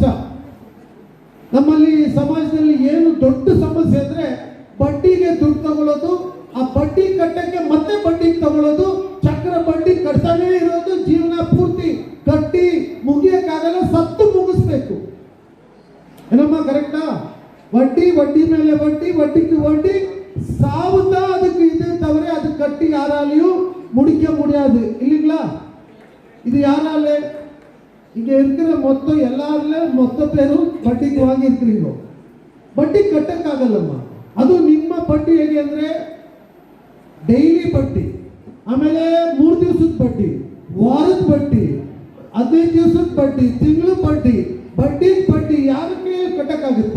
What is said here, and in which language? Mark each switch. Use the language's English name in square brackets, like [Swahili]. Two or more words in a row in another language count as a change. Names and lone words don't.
[Kannada] ನಮ್ಮಲ್ಲಿ ಸಮಾಜದಲ್ಲಿ ಏನು ದೊಡ್ಡ ಸಮಸ್ಯೆ ಅಂದ್ರೆ ಬಡ್ಡಿಗೆ ದುಡ್ಡು ತಗೊಳ್ಳೋದು, ಆ ಬಡ್ಡಿ ಕಟ್ಟಕ್ಕೆ ಮತ್ತೆ ಬಡ್ಡಿ ತಗೊಳ್ಳೋದು, ಚಕ್ರ ಬಡ್ಡಿ ಕಟ್ತಾನೇ ಇರೋದು, ಜೀವನ ಪೂರ್ತಿ ಕಟ್ಟಿ ಮುಗಿಯಕ್ಕಾಗಲ್ಲ, ಸತ್ತು ಮುಗಿಸ್ಬೇಕು. ಏನಮ್ಮ ಕರೆಕ್ಟಾ? ವಡ್ಡಿ ವಡ್ಡಿ ಮೇಲೆ ವಡ್ಡಿ, ವಡ್ಡಿಗೆ ವಡ್ಡಿ, ಸಾವುತ್ತಾ ಅದಕ್ಕೆ ಇದೆ ತವರೆ, ಅದು [Tamil] கட்டி யாராலையும் முடிக்க முடியாது இல்லைங்களா? இது யாரால? இங்க இருக்கிற மொத்தம் எல்லாரும் மொத்த பேரும் ಬಡ್ಡಿಗೆ வாங்கியிருக்கிறீங்க. [Kannada] ಬಡ್ಡಿ ಕಟ್ಟಕ್ಕಾಗಲ್ಲಮ್ಮ. ಅದು ನಿಮ್ಮ ಬಡ್ಡಿ ಹೇಗೆ ಅಂದ್ರೆ ಡೈಲಿ ಬಡ್ಡಿ, ಆಮೇಲೆ 3 ದಿವಸದ ಬಡ್ಡಿ, ವಾರದ ಬಡ್ಡಿ, 15 ದಿವಸದ ಬಡ್ಡಿ, ತಿಂಗಳ ಬಡ್ಡಿ, ಬಡ್ಡಿ ಯಾರಕ್ಕೆ ಕಟ್ಟಕ್ಕಾಗುತ್ತಾ?